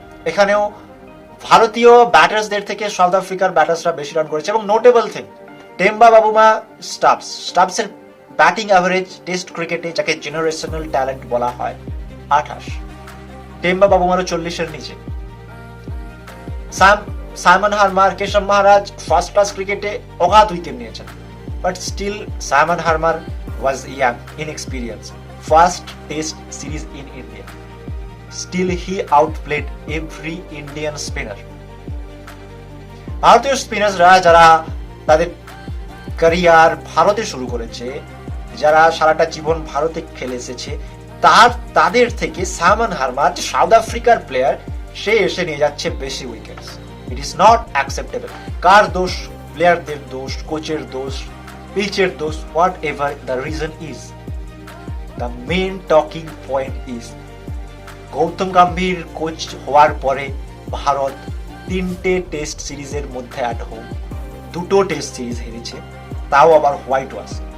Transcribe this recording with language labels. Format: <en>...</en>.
<bn>এখানেও ভারতীয় ব্যাটার্সদের থেকে সাউথ আফ্রিকার ব্যাটার্সরা বেশি রান করেছে এবং notable thing, Temba Bavuma স্টাবসের batting average test ক্রিকেটে, যাকে জেনারেশনাল ট্যালেন্ট বলা হয়, 28। টেম্বা বাবুমারও 40-এর নিচে। সাইমন হারমার, কেশব মহারাজ ফার্স্ট ক্লাস ক্রিকেটে অগাধ উইকেট নিয়েছেন, but still Simon হারমার</bn> <en>was young, inexperienced, first test series in India. Still he outplayed every Indian spinner.</en> <bn>ভারতীয় স্পিনাররা যারা তাদের ক্যারিয়ার ভারতে শুরু করেছে, যারা সারাটা জীবন ভারতে খেলে এসেছে, তাদের থেকে সাইমন হারমার, সাউথ আফ্রিকার প্লেয়ার, সে এসে নিয়ে যাচ্ছে বেশি wickets.</bn> <en>It is not acceptable.</en> <bn>কার দোষ? প্লেয়ারদের দোষ, কোচের দোষ, পিচের দোষ,</bn> <en>whatever the reason is, the main talking point is</en> <bn>Gautam Gambhir coach হওয়ার পরে ভারত 3টে টেস্ট সিরিজের মধ্যে অ্যাট হোম 2টো টেস্ট সিরিজ হেরেছে, তাও আবার হোয়াইট ওয়াশ।</bn>